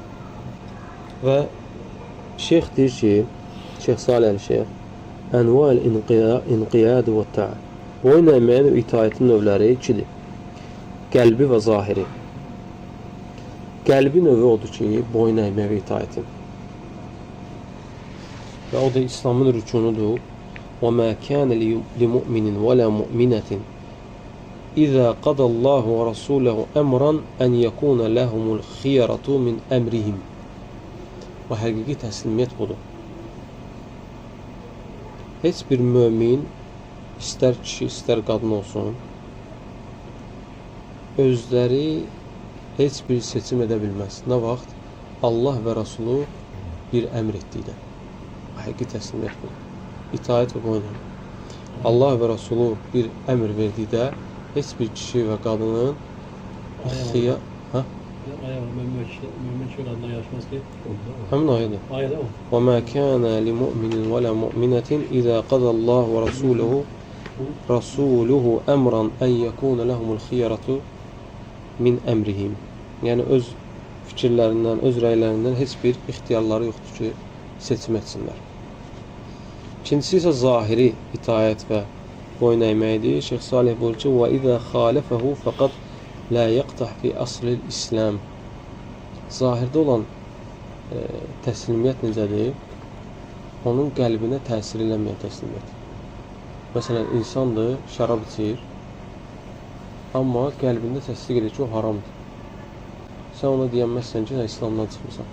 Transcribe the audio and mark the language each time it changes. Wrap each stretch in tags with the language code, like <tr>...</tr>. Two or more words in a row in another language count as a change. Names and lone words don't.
<az>Və şeyx deyir ki, Şeyx Salih Əl-Şeyx,</az> <ar>أنواع الانقياد والطاعة.</ar> <az>Boyun əyməyin və itaətin növləri ikidir. Qəlbi və zahiri. Qəlbi növü odur ki, boyun əymək və itaətin. Və o da İslamın rükunudur.</az> <ar>وَمَا كَانَ لِمُؤْمِنٍ وَلَا مُؤْمِنَةٍ إِذَا قَضَى اللّٰهُ وَرَسُولَهُ أَمْرًا أَنْ يَكُونَ لَهُمُ الْخِيَرَةُ مِنْ أَمْرِهِمْ.</ar> <az>Və həqiqi təslimiyyət budur. Heç bir mömin, istər kişi, istər qadın olsun, özləri heç bir seçim edə bilməz. Nə vaxt Allah və Rasulü bir əmr etdikdə. Həqiqi təslimiyyət budur. İtaət və boyun əymək. Allah və Rasulü bir əmr verdikdə heç bir kişi və qadının Mümin kişi qadına yarışmaz ki. həmin ayədir. Ayədə o.</az> <ar>وَمَا كَانَ لِمُؤْمِنٍ وَلَا مُؤْمِنَةٍ إِذَا قَضَى اللّٰهُ وَرَسُولُهُ أَمْرًا أَنْ يَكُونَ لَهُمُ الْخِيَرَةُ مِنْ أَمْرِهِمْ.</ar> <az>Yəni öz fikirlərindən, öz rəylərindən heç bir ixtiyarları yoxdur ki, seçim etsinlər. İkincisi isə zahiri itaət və boyun əyməkdir. Şeyx Salih buyurur ki,</az> <ar>وَإِذَا خَالَفَهُ فَقَدْ لَا يَقْتَحْ فِي أَصْلِ الْإِسْلَامِ.</ar> <az>Zahirdə olan təslimiyyət necədir? Onun qəlbinə təsir eləməyən təslimiyyət. Məsələn, insandır, şərab içir, amma qəlbində təsdiq edir ki, o haramdır. Sən ona deyənməzsən ki, İslamdan çıxmısan.</az>